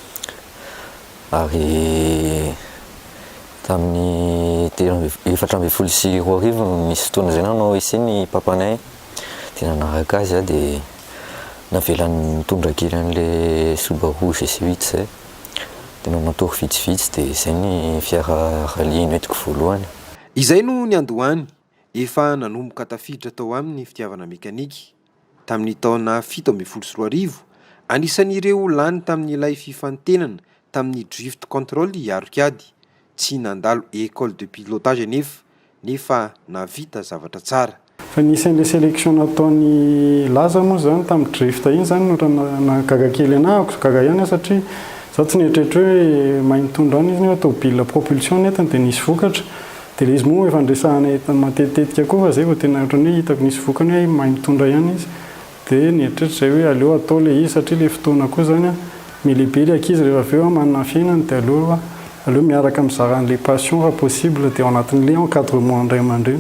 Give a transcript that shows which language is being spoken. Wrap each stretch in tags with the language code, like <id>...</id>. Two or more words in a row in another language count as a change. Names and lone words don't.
<mg>ary tamin'ny 14 sy roa arivo misy fotoana izay nanao essai ny papanay dia nanaraka azy dia navelany mitondra kely an'ilay Subaru GC8 zay dia nanatory vitsivitsy dia izay ny fiara rally noentiko voalohany. Izay no ny andohany efa nanomboka tafiditra tao amin'ny fitiavana mekanika tamin'ny taona 17 anisan'ireo lany tamin'ilay fifantenana tamin'ny</mg> <en>drift control</en> <mg>i arkiady tsy nandalo</mg> <fr>école de pilotage</fr> <mg>nefa navita zavatra tsara. Fa nisan'ilay sélection nataony laza moa zany tamin'ny drift iny zany no gaga kely anahako gaga ihany satria zaho tsy nieritreritry hoe mahay mitondra any izy ny</mg> <fr>automobile propulsion</fr> <mg>netany dia nisy vokatra dia ilay izy moa efa andresahana matetetika koa fa zay vao tena ohatrany hoe hitako nisy vokany hoe mahay mitondra ihany izy dia nieritreritry zay hoe aleo atao ilay izy satria ilay fotoana koa zany melehibe ilay ankizy rehefa avy eo manana fiainany dia aleo miaraka mizaran'ilay passion raha possible dia ao anatin'ilay encadrement indray aman-dreny.</mg>